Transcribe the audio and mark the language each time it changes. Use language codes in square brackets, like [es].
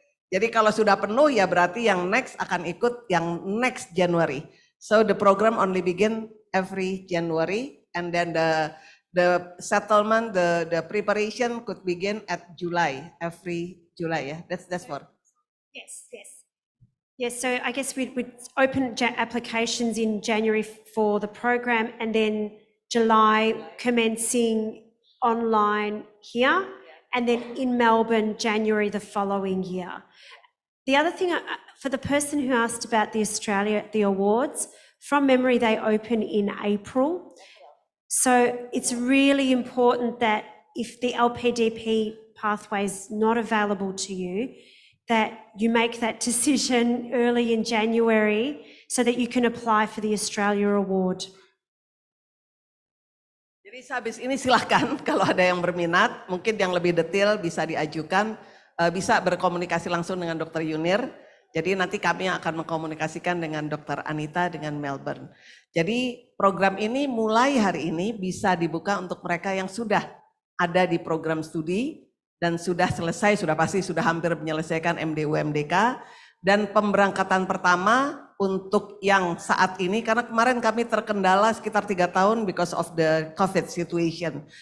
[id] Jadi kalau sudah penuh ya berarti yang next akan ikut yang next January. [en] So the program only begin every January, and then the settlement, the preparation could begin at July, every July. Yeah, that's for. Yes, so I guess we'd open applications in January for the program, and then July commencing online here, and then in Melbourne, January the following year. The other thing, for the person who asked about the awards, from memory they open in April. So it's really important that if the LPDP pathway is not available to you, that you make that decision early in January so that you can apply for the Australia Award. [id] Jadi habis ini silahkan kalau ada yang berminat, mungkin yang lebih detail bisa diajukan, bisa berkomunikasi langsung dengan Dr. Yunir. Jadi nanti kami akan mengkomunikasikan dengan Dr. Anita dengan Melbourne. Jadi program ini mulai hari ini bisa dibuka untuk mereka yang sudah ada di program studi dan sudah selesai, sudah pasti sudah hampir menyelesaikan MDU MDK, dan pemberangkatan pertama untuk yang saat ini, karena kemarin kami terkendala sekitar 3 tahun [en] because of the COVID situation.